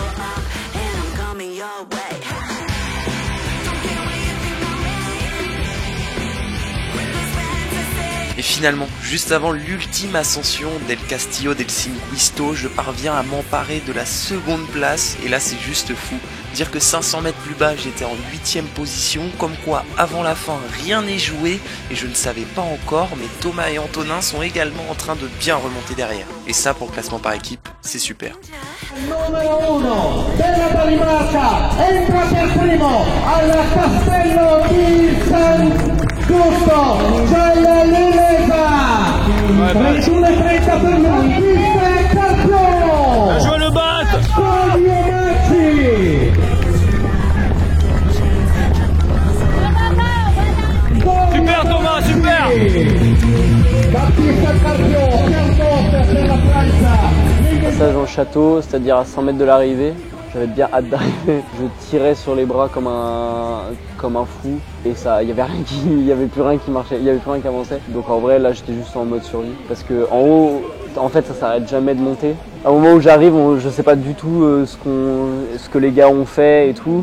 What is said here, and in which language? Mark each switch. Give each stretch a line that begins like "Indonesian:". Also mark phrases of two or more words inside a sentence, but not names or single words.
French: Et finalement, juste avant l'ultime ascension d'El Castillo del Cinquisto, je parviens à m'emparer de la seconde place et là c'est juste fou. Dire que 500 mètres plus bas j'étais en 8ème position, comme quoi avant la fin rien n'est joué et je ne savais pas encore, mais Thomas et Antonin sont également en train de bien remonter derrière. Et ça pour le classement par équipe, c'est super.
Italian: Numero 1 della Danimarca entra per primo al Castello di San Giusto, Giaia Lilesa, 21:30 per lui, pista è campione!
French: Je veux le battre! Super Thomas, super!
Italian: Battista campione, per la Francia.
French: Passage en château, c'est-à-dire à 100 mètres de l'arrivée. J'avais bien hâte d'arriver. Je tirais sur les bras comme un fou et ça, il y avait plus rien qui marchait, il y avait plus rien qui avançait. Donc en vrai là j'étais juste en mode survie parce que en haut, en fait ça s'arrête jamais de monter. À un moment où j'arrive, je sais pas du tout ce que les gars ont fait et tout.